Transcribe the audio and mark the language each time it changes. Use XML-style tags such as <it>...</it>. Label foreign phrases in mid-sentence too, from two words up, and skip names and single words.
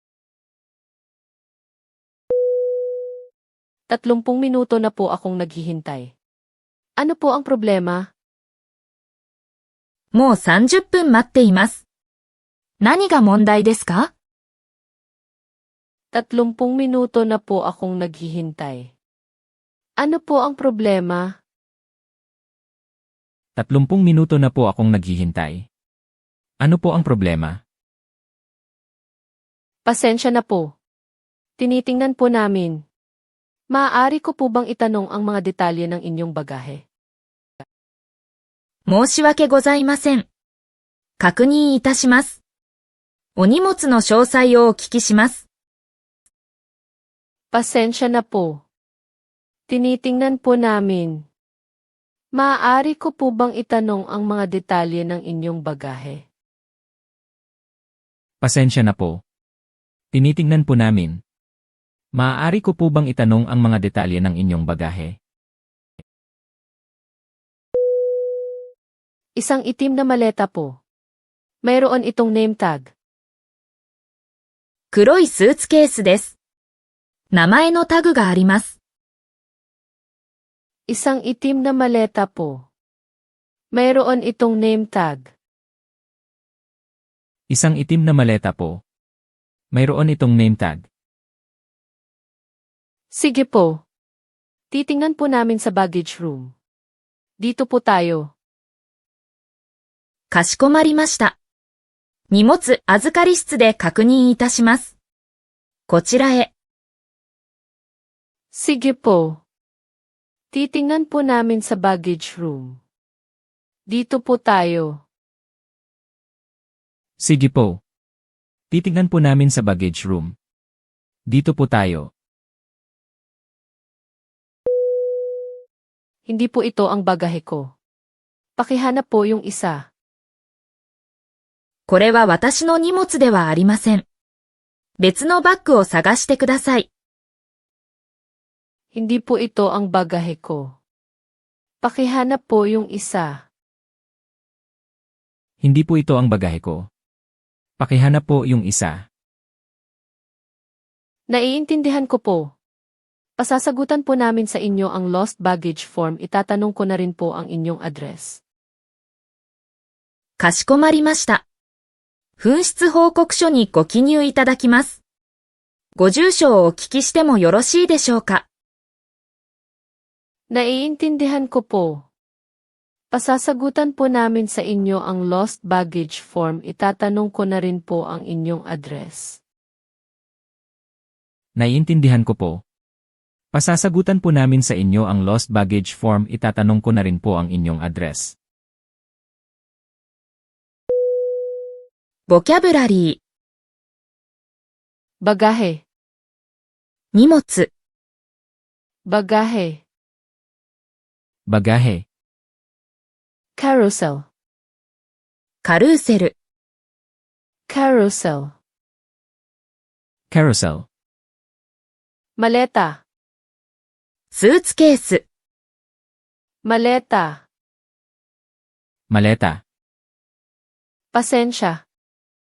<tl>30 minuto na po akong naghihintay. Ano po ang problema?</tl> <ja>もう30分待っています。何が問題ですか？</ja> <tl>30 minuto na po akong naghihintay. Ano po ang problema? 30 minuto na po akong naghihintay. Ano po ang problema? Pasensya na po. Tinitingnan po namin. Maaari ko po bang itanong ang mga detalye ng inyong bagahe?</tl> <ja>申し訳ございません。確認いたします。お荷物の詳細をお聞きします。</ja> <tl>Pasensya na po. Tinitingnan po namin. Maaari ko po bang itanong ang mga detalye ng inyong bagahe? Pasensya na po. Tinitingnan po namin. Maaari ko po bang itanong ang mga detalye ng inyong bagahe? Isang itim na maleta po. Mayroon itong</tl> <en>name tag.</en> <ja>黒いスーツケースです。名前のタグがあります。</ja> <tl>Isang itim na maleta po. Mayroon itong</tl> <en>name tag.</en> <tl>Isang itim na maleta po. Mayroon itong</tl> <en>name tag.</en> <tl>Sige po. Titingnan po namin sa</tl> <en>baggage room.</en> <tl>Dito po tayo.</tl> <ja>かしこまりました。荷物預かり室で確認いたします。こちらへ。</ja> <tl>Sige po. Titingnan po namin sa</tl> <en>baggage room.</en> <tl>Dito po tayo. Sige po. Titingnan po namin sa</tl> <en>baggage room.</en> <tl>Dito po tayo. Hindi po ito ang bagahe ko. Pakihanap po yung isa.</tl> <ja>これは私の荷物ではありません。別のバッグを探してください。</ja> <tl>Hindi po ito ang bagahe ko. Pakihanap po yung isa. Hindi po ito ang bagahe ko. Pakihanap po yung isa. Naiintindihan ko po. Pasasagutan po namin sa inyo ang</tl> <en>lost baggage form.</en> <tl>Itatanong ko na rin po ang inyong address.</tl> <ja>かしこまりました。紛失報告書にご記入いただきます。ご住所をお聞きしてもよろしいでしょうか。</ja> <tl>Naiintindihan ko po. Pasasagutan po namin sa inyo ang</tl> <en>lost baggage form.</en> <tl>Itatanong ko na rin po ang inyong address. Naiintindihan ko po. Pasasagutan po namin sa inyo ang</tl> <en>lost baggage form.</en> <tl>Itatanong ko na rin po ang inyong address.</tl> <en>Vocabulary</en> <tl>Bagahe,</tl> <ja>荷物</ja> <tl>bagahe, Bagahe, carousel,</tl> <ja>カルーセル</ja> <tl>carousel, carousel, maleta,</tl> <ja>スーツケース</ja> <tl>maleta, maleta, pasensya,</tl>